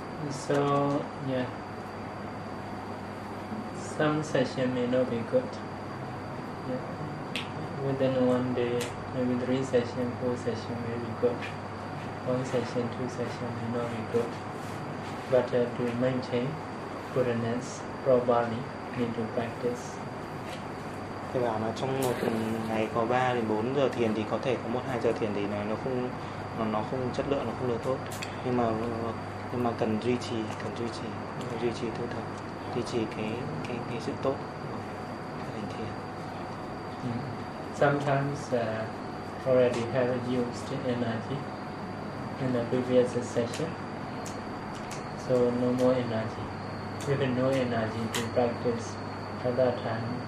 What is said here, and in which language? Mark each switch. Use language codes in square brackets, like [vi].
[en] So yeah, some session may not be good. Yeah, within one day, maybe 3 session, 4 session may be good. 1 session, 2 session may not be good. But to maintain goodness, probably need to practice. [vi] Thế bảo mà trong một ngày có 3 đến 4 giờ thiền thì có thể có 1-2 giờ thiền thì này nó không chất lượng, nó không được tốt. Nhưng mà cần duy trì tu tập, duy trì cái sự tốt của hành thiền. [en] Sometimes already have used energy in the previous session, so no more energy. Even no energy to practice at that time.